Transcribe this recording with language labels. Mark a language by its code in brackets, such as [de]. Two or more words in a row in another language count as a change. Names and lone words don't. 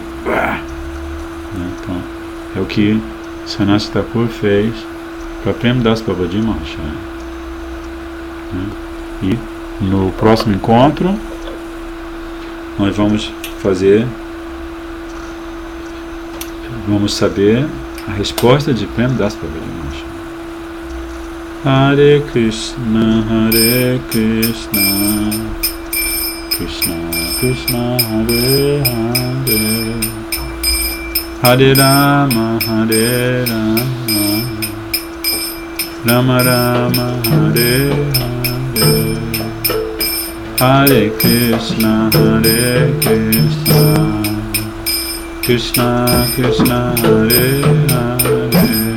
[pt] Então é o que Sannyasi Thakur fez para Prem Das Babaji Maharaj. E no próximo encontro nós vamos saber a resposta de Prem Das Babaji Maharaj. Hare Krishna, Hare Krishna, Krishna Krishna, Hare Hare, Hare Rama, Hare Rama, Rama Rama, Hare Hare, Hare Krishna, Hare Krishna, Krishna Krishna, Hare Hare,